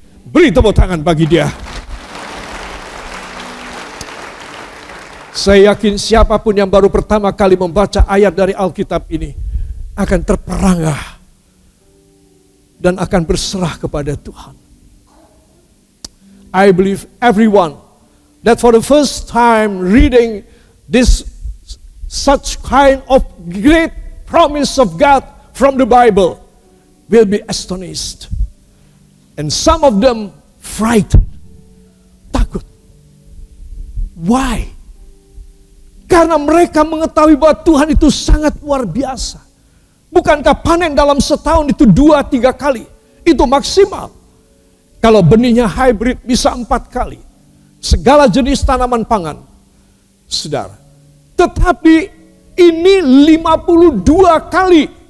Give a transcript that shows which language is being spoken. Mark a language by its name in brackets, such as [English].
[Indonesian] Beri tepuk tangan bagi dia. Saya yakin siapapun yang baru pertama kali membaca ayat dari Alkitab ini akan terperangah dan akan berserah kepada Tuhan. [English] I believe everyone that for the first time reading this such kind of great promise of God from the Bible will be astonished. And some of them frightened, [Indonesian] takut. [English] Why? [Indonesian] Karena mereka mengetahui bahwa Tuhan itu sangat luar biasa. Bukankah panen dalam setahun itu 2-3 kali? Itu maksimal. Kalau benihnya hybrid bisa 4 kali. Segala jenis tanaman pangan. Saudara. Tetapi ini 52 kali.